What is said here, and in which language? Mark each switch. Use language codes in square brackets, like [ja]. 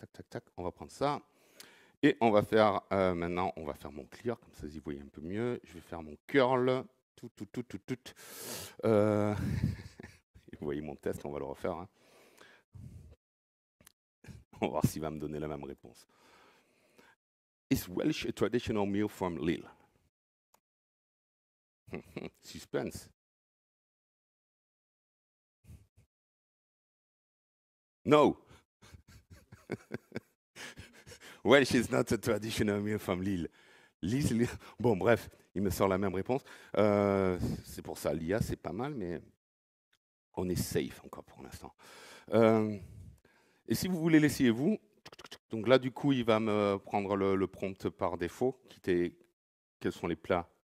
[fr] Tac. On va prendre ça. Et on va faire, maintenant, on va faire mon clear. Comme ça, vous y voyez un peu mieux. Je vais faire mon curl. Tout. Vous voyez mon test, on va le refaire. Hein. On va voir s'il va me donner la même réponse. [en] Is Welsh a traditional meal from Lille? [fr] Suspense. [en] No. Welsh is not a traditional meal from Lille. Lille. [fr] Bon, bref, il me sort la même réponse. C'est pour ça, l'IA, c'est pas mal, mais on est safe encore pour l'instant. Et si vous voulez l'essayer vous, donc là, du coup, il va me prendre le prompt par défaut, quels sont les plats.